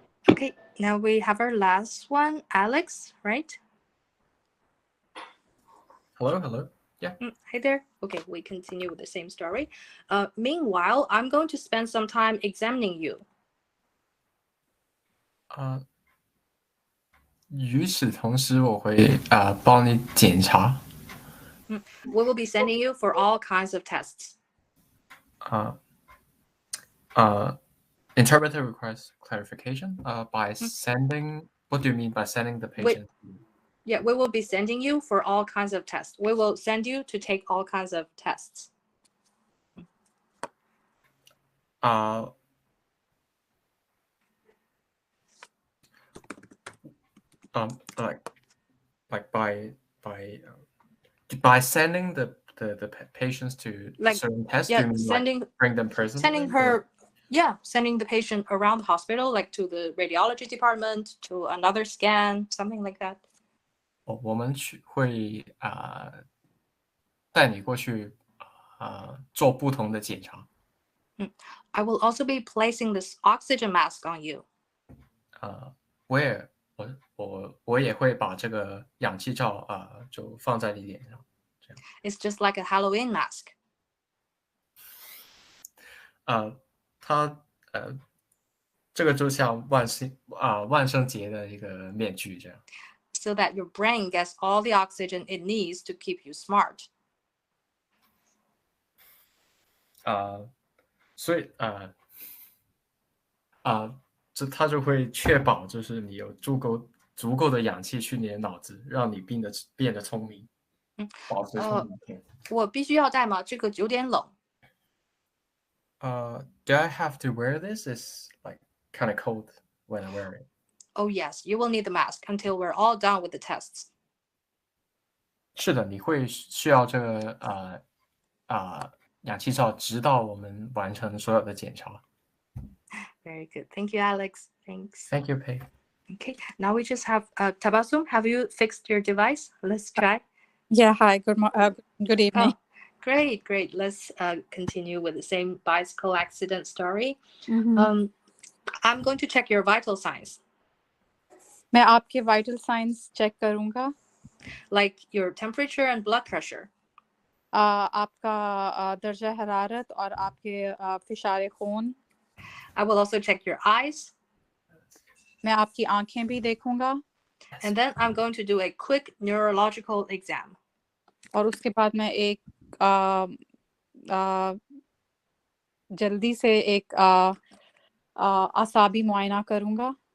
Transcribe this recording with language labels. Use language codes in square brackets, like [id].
[en] Okay, now we have our last one, Alex, right? Hello. Yeah. Hi there. Okay, we continue with the same story. Meanwhile, I'm going to spend some time examining you. [zh] 与此同时，我会帮你检查。 [en] We will be sending you for all kinds of tests. Interpreter requests clarification. By sending, what do you mean by sending the patient? Yeah, we will be sending you for all kinds of tests. We will send you to take all kinds of tests. Like by sending the patients to certain tests. Yeah, do you mean like bring them personally? Sending the patient around the hospital, like to the radiology department, to another scan, something like that. [zh] 我们会带你过去做不同的检查。 [en] I will also be placing this oxygen mask on you. [zh] 我也会把这个氧气罩就放在你脸上。 [en] It's just like a Halloween mask. [zh] 这个就像万圣节的一个面具这样。 [en] So that your brain gets all the oxygen it needs to keep you smart. [zh] 所以它就会确保就是你有足够的氧气去你的脑子，让你变得聪明，保持聪明。我必须要戴吗？这个有点冷。 [en] Do I have to wear this? It's like kind of cold when I wear it. Oh yes, you will need the mask until we're all done with the tests. [zh] 是的，你会需要这个氧气罩，直到我们完成所有的检查。 [en] Very good. Thank you, Alex. Thanks. Thank you, Pei. Okay, now we just have Tabassum. Have you fixed your device? Let's try. Yeah, hi. Good evening. Oh, great. Let's continue with the same bicycle accident story. I'm going to check your vital signs. [hi] मैं आपके vital signs check करूँगा. [en] Like your temperature and blood pressure. [hi] आपका दर्जा हरारत और आपके Fisher खून. [en] I will also check your eyes. [hi] मैं आपकी आँखें भी देखूँगा. [en] And then I'm going to do a quick neurological exam. [hi] और उसके बाद मैं एक जल्दी से एक आसाबी मुआयना करूँगा.